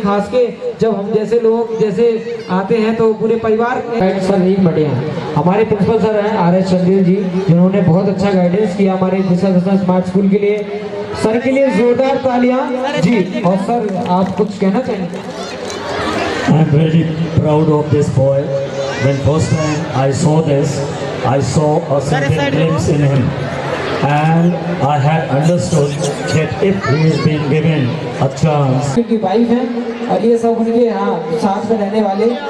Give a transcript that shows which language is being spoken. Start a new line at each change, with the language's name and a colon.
Hindi: लेकिन खास के जब हम जैसे लोग जैसे आते हैं तो पूरे परिवार सर एक बड़े हैं। हमारे प्रिंसिपल सर हैं RS चंदेल जी, जिन्होंने बहुत अच्छा गाइडेंस किया हमारे दिशा दशा स्मार्ट स्कूल के लिए। सर के लिए जोरदार तालियां जी। और सर आप कुछ कहना चाहेंगे?
English: I'm very proud of this boy. When first time I saw this, I saw a certain glimpse in him, and I had understood that if he is being given a chance.
Hindi: उनकी wife है और ये सब उनके साथ में रहने वाले